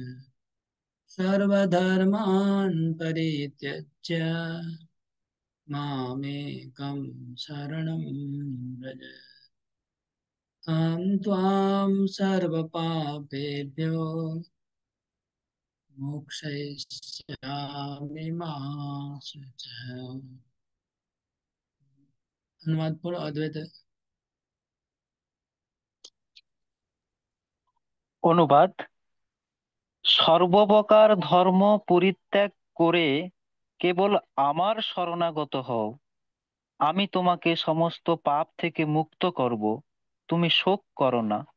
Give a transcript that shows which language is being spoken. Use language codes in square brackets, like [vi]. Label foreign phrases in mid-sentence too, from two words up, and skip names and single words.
[sa] सर्वधर्मान् परित्यज्य मामेकं शरणं व्रज। अहं त्वां सर्वपापेभ्यो मोक्षयिष्यामि मा शुचः। [hi] अनुवाद पढ़ो अद्वैत। [bn] অনুবাদ। সর্বপ্রকার ধর্ম পরিত্যাগ করে কেবল আমার শরণাগত হও, আমি তোমাকে সমস্ত পাপ থেকে মুক্ত করব, তুমি শোক করো না।